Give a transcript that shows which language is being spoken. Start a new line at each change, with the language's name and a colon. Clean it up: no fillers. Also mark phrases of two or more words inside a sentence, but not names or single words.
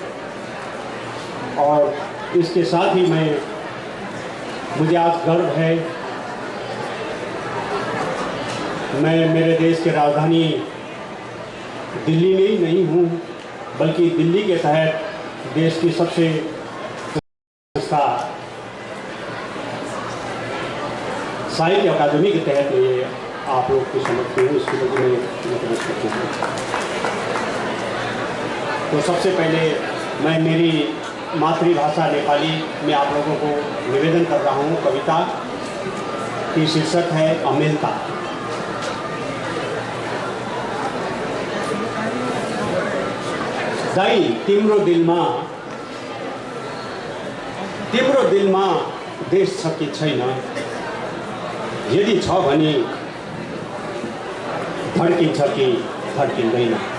Hindi: और इसके साथ ही मुझे आज गर्व है, मैं मेरे देश के राजधानी दिल्ली में ही नहीं हूँ, बल्कि दिल्ली के तहत देश की सबसे साहित्य अकादमी के तहत ये आप लोग को समझते हूँ, इसके लिए मैं नतमस्तक हूँ। तो सबसे पहले मैं मेरी मातृभाषा नेपाली में आप लोगों को निवेदन कर रहा हूँ। कविता की शीर्षक है अमेलता।
Nepali: दाई तिम्रो दिलमा देश छ कि छैन, यदि छ भने धड्किन्छ कि धड्किँदैन।